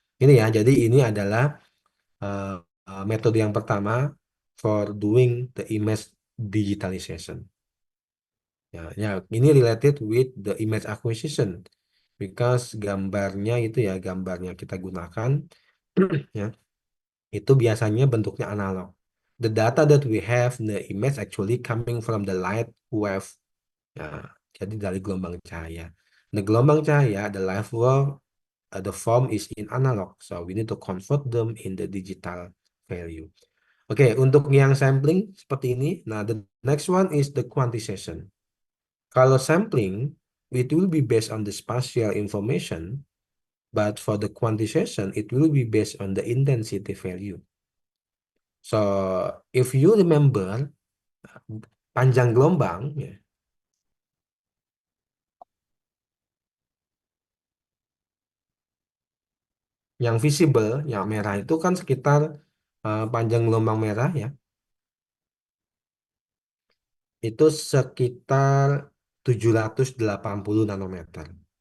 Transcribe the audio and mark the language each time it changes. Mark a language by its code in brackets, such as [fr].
[id] Ini ya, jadi ini adalah uh, metode yang pertama [en] for doing the image digitalization. [id] Ya, ini [en] related with the image acquisition because [id] gambarnya itu ya gambarnya kita gunakan ya itu biasanya bentuknya analog. [en] The data that we have, the image actually coming from the light wave. [id] Nah, jadi dari gelombang cahaya. [en] The [id] gelombang cahaya, [en] the light wave, the form is in analog. So we need to convert them in the digital value. [id] Oke, untuk yang sampling seperti ini. [en] Nah, the next one is the quantization. [id] Kalau sampling, [en] it will be based on the spatial information, but for the quantization, it will be based on the intensity value. So, if you remember, [id] panjang gelombang, ya, yang visible, yang merah itu kan sekitar panjang gelombang merah ya, itu sekitar 780 nanometer.